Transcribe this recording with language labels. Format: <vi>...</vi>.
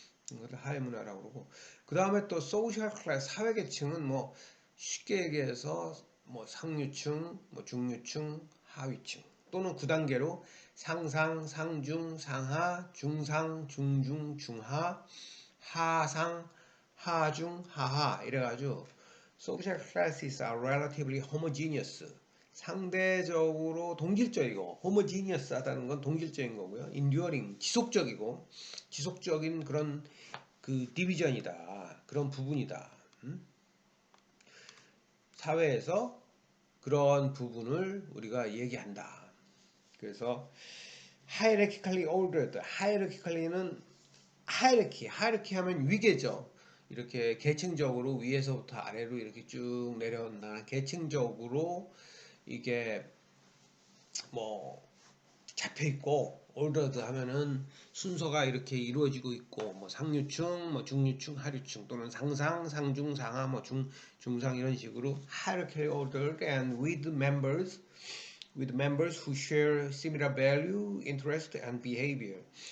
<ko>이것을 하위 문화라고 그러고 그 다음에 또 소셜 클래스 사회 계층은 뭐 쉽게 얘기해서 뭐 상류층, 뭐 중류층, 하위층 또는 9단계로 상상, 상중, 상하, 중상, 중중, 중하, 하상, 하중, 하하 이래가지고</ko> <en>social classes are relatively homogeneous</en> <ko>상대적으로 동질적이고</ko> <en>homogeneous</en> <ko>하다는 건 동질적인 거고요.</ko> <en>enduring</en> <ko>지속적인 그런 그 디비전이다. 그런 부분이다. 사회에서 그런 부분을 우리가 얘기한다. 그래서</ko> <en>hierarchically ordered.</en> <ko>hierarchy는 hierarchy 하면 위계죠. 이렇게 계층적으로 위에서부터 아래로 이렇게 쭉 내려온다는 계층적으로 이게 뭐 잡혀 있고</ko> <en>ordered</en> <ko>하면은 순서가 이렇게 이루어지고 있고 뭐 상류층, 뭐 중류층, 하류층 또는 상상, 상중, 상하, 뭐 중상 이런 식으로</ko> <en>hierarchy ordered and with members who share similar value, interest and behavior.</en>